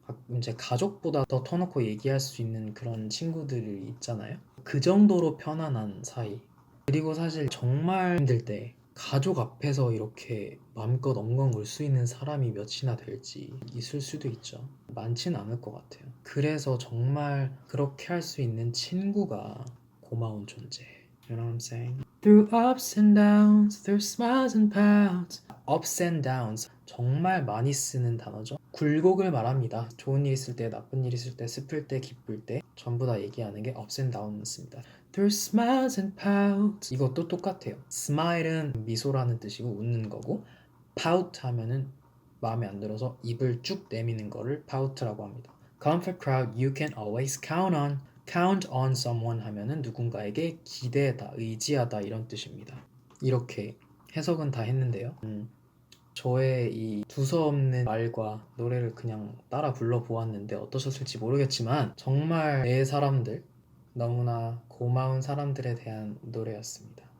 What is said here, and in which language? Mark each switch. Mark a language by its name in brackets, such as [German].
[Korean] 이제 가족보다 더 터놓고 얘기할 수 있는 그런 친구들이 있잖아요. 그 정도로 편안한 사이. 그리고 사실 정말 힘들 때 가족 앞에서 이렇게 마음껏 엉엉 울 수 있는 사람이 몇이나 될지 있을 수도 있죠. 많지는 않을 것 같아요. 그래서 정말 그렇게 할 수 있는 친구가 고마운 존재. [English] You know what I'm saying? Through ups and downs, through smiles and pouts. [Korean] Ups and downs 정말 많이 쓰는 단어죠. 굴곡을 말합니다. 좋은 일 있을 때, 나쁜 일 있을 때, 슬플 때, 기쁠 때 전부 다 얘기하는 게 ups and downs입니다. [English] Through smiles and pouts. [Korean] 이것도 똑같아요. Smile은 미소라는 뜻이고 웃는 거고, pout 하면은 마음에 안 들어서 입을 쭉 내미는 거를 pout라고 합니다. [English] Comfort crowd you can always count on. [Korean] Count on someone 하면은 누군가에게 기대다, 의지하다 이런 뜻입니다. 이렇게 해석은 다 했는데요. 저의 이 두서없는 말과 노래를 그냥 따라 불러보았는데 어떠셨을지 모르겠지만 정말 내 사람들, 너무나 고마운 사람들에 대한 노래였습니다.